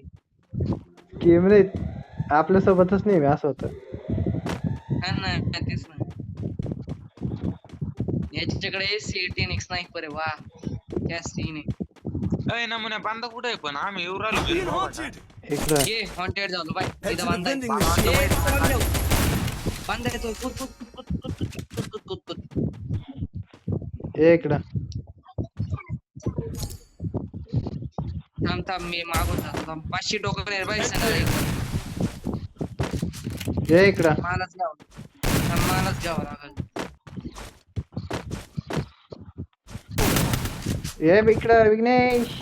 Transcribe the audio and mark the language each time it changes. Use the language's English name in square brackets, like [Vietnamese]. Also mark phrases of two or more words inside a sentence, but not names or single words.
[Marathi] गेम रे आपल्या सोबतच नाही असं होतं. हा ना तेच ना. याच्याकडे C18 स्नायपर आहे. वा क्या सीन आहे. अय नमुन्या बांधा कुठे पण आम्ही येऊ [English] Being [Marathi] राहिलो. [English] haunted. [Marathi] इकडं ये हॉन्टेड झालो बाय. [English] Head [Marathi] इथं [English] to the [Marathi] बांधा [English] vending machine. [Marathi] बांधा येतोय. कुत कुत कुत कुत कुत कुत कुत. ये इकडं. थांब थांब मी मागून जातो. थांब 500 टोकन आहे बाई सगळं. ये इकडं. मालाच घ्यावं. थांब मालाच घ्यावं लागेल. ये इकडं विघ्नेश.